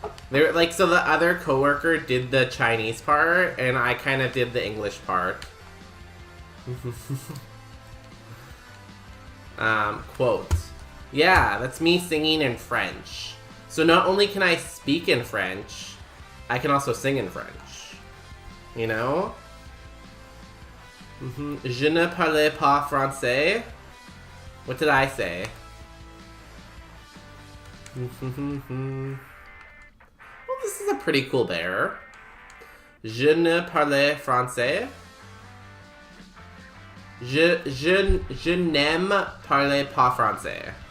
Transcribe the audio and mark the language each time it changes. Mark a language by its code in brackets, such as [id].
[en] So the other coworker did the Chinese part, and I kind of did the English part. Quote. Yeah, that's me singing in French. So not only can I speak in French, I can also sing in French. You know? [fr] Je ne parle pas français. [en] What did I say? Well, this is a pretty cool bear. [fr] Je ne parle français. Je n'aime parler pas français.